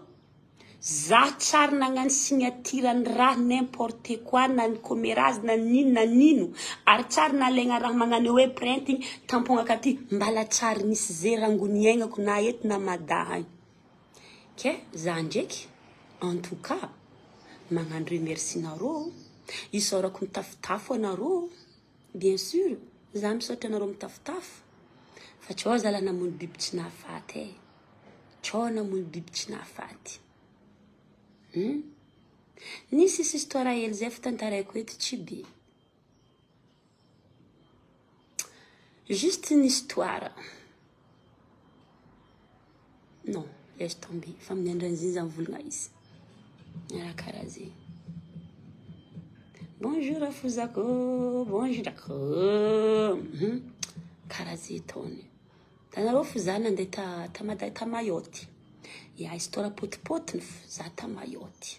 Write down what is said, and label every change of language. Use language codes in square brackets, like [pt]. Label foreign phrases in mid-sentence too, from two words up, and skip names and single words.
[mg] Za tsara nagnano signature ny raha [fr] n'importe quoi [mg] na ny commérage na nino. Ary tsara nalegna raha magnano hoe printing tampon akaty mbala tsara nisy zerangony aignako na eto na madahay. Ke za ndraiky [fr] en tout cas [mg] magnano remercie nareo. Isaorako mitafitafo anareo. [fr] Bien sûr, [mg] za misaotra anareo mitafitafo. Fa tsao zala namony biby tsy nahafaty. Tsao namony biby tsy nahafaty. Nisy histoire hely zay fitantaraiko eto tsy be. [fr] Juste une histoire. Non, laisse tomber. [mg] Femme n'endranzine zan volagna izy. Raha karaha zegny. Bonjour afuzako. Bonjour dako. Karaha zay taony. Tanareo fo za nandeha ta Mayotte. Ya histoire potipotiny za ta Mayotte.